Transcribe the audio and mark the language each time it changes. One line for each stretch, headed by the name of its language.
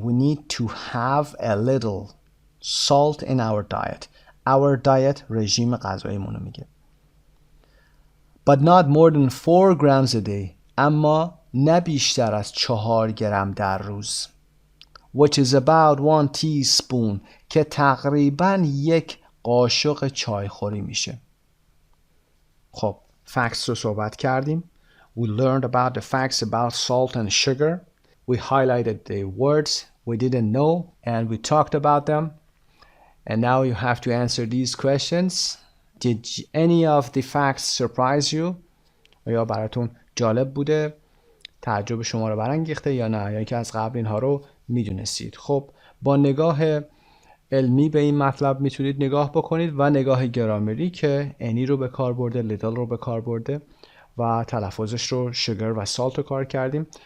English: We need to have a little salt in our diet. Our diet
Persian: رژیم غذاییمون رو میگه.
English: but not more than 4 grams a day.
Persian: اما نه بیشتر از 4 گرم در روز.
English: Which is about 1 teaspoon
Persian: که تقریباً 1 قاشق چایخوری میشه. خب facts رو صحبت کردیم.
English: We learned about the facts about salt and sugar. We highlighted the words we didn't know and we talked about them. And now you have to answer these questions. Did any of the facts surprise you?
Persian: آیا براتون جالب بوده؟ تعجب شما رو برانگیخته یا نه؟ یا اینکه از قبل اینها رو میدونستید؟ خب با نگاه علمی به این مطلب میتونید نگاه بکنید و نگاه گرامری که any رو به کار برده، little رو به کار برده و تلفظش رو sugar و salt رو کار کردیم.